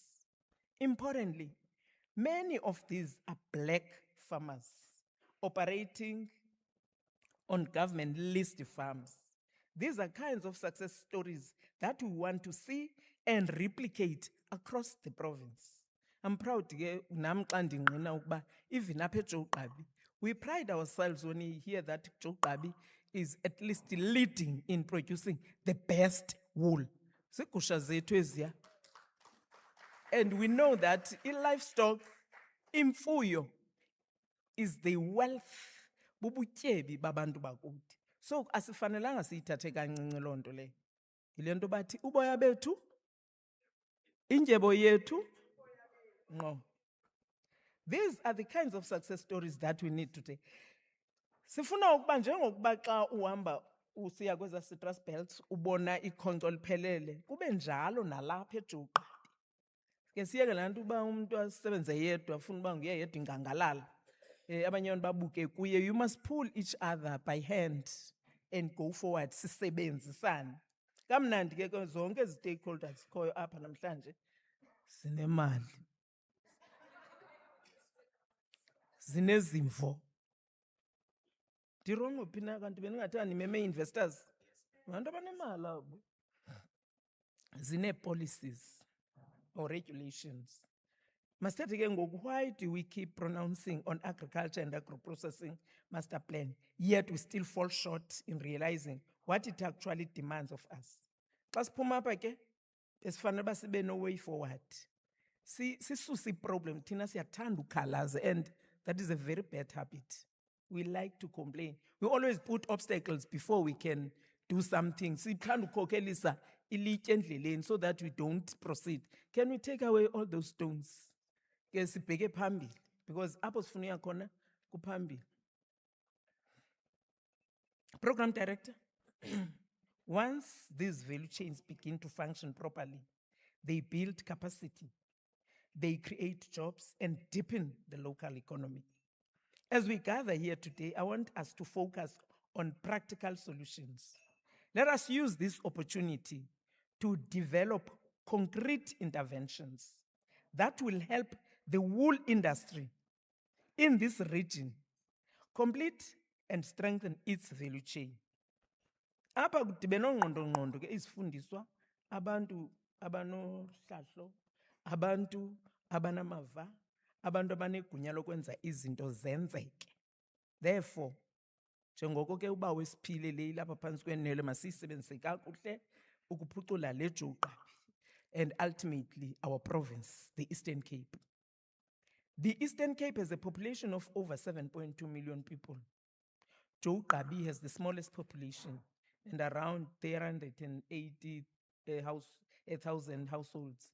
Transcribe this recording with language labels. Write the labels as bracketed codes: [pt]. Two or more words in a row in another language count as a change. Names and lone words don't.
[en] Importantly, many of these are black farmers operating on government list farms. These are kinds of success stories that we want to see and replicate across the province. I'm proud [xh] ke nami xa ndingqina ukuba even apha eJoGqabi, [en] we pride ourselves when we hear that JoGqabi is at least leading in producing the best wool. [xh] Zigusha zethu eziya. [en] And we know that in livestock, imfuyo is the wealth [xh] bubutyebi babantu bakuthi. So asifanelanga siyithathe kancinci loo nto leyo. Yile nto bathi uboya bethu, indyebo yethu, ngqo. [en] These are the kinds of success stories that we need today. [xh] Sifuna ukuba njengokuba xa uhamba usiya kweza [en] citrus belts [xh] ubona ikhonkco liphelele, kube njalo nalapha eJuqa. Ke siyeke laa nto uba umntu asebenze yedwa afuna uba nguye yedwa ingangalala. Abanye abantu babuke kuye. [en] You must pull each other by hand and go forward, [xh] sisebenzisane. Kamnandi ke zonke ezi stakeholders khoyo apha namhlanje zinemali, zinezimvo. Ndirongo phi na kanti bendingathanga ndimeme investors? Abantu abanemali abo. [en] Zine-policies or regulations. [xh] Masithethe ke ngoku, [en] why do we keep pronouncing on agriculture and agro-processing master plan, yet we still fall short in realizing what it actually demands of us? [xh] Xa siphuma apha ke, esifanele uba sibe [en] no way forward. [xh] Sisuse problem, thina siyathanda ukhalaza, [en] and that is a very bad habit. We like to complain. We always put obstacles before we can do something. [xh] Sithanda ukhokhelisa ilitye endleleni [en] so that we don't proceed. Can we take away all those stones? [xh] Ke sibheke phambili, because apho sifuna uya khona kuphambili. [en] Program director, once these value chains begin to function properly, they build capacity, they create jobs and deepen the local economy. As we gather here today, I want us to focus on practical solutions. Let us use this opportunity to develop concrete interventions that will help the wool industry in this region complete and strengthen its value chain. [xh] Apha kudibene ngqondo ke izifundiswa, abantu abanohlahlo, abantu abanamava, abantu abanegunya lokwenza izinto zenzeke. Therefore, njengoko ke uba wesiphile le lapha phantsi kwenene masiyisebenzise kakuhle ukuphucula le Juqa [en] and ultimately our province, the Eastern Cape. The Eastern Cape has a population of over 7.2 million people. JoGEDA has the smallest population and around 380,000 households.